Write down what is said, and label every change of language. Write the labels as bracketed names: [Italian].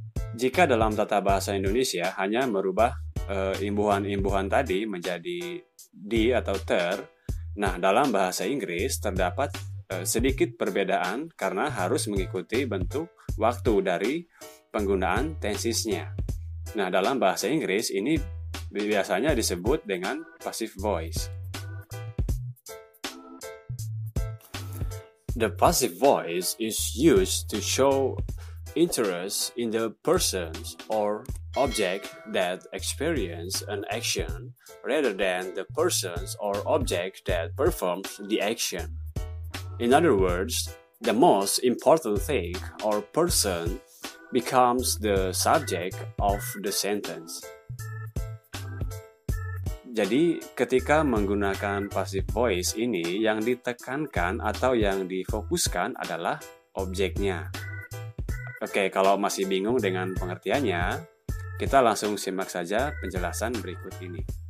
[Indonesian] Jika dalam tata bahasa Indonesia hanya merubah imbuhan-imbuhan tadi menjadi di atau ter, nah dalam bahasa Inggris terdapat sedikit perbedaan karena harus mengikuti bentuk waktu dari penggunaan tensesnya. Nah, dalam bahasa Inggris ini biasanya disebut dengan passive voice. [English] The passive voice is used to show interest in the persons or object that experience an action rather than the persons or object that performs the action. In other words, the most important thing or person becomes the subject of the sentence. [Indonesian] Jadi, ketika menggunakan passive voice ini, yang ditekankan atau yang difokuskan adalah objeknya. Oke, kalau masih bingung dengan pengertiannya, kita langsung simak saja penjelasan berikut ini.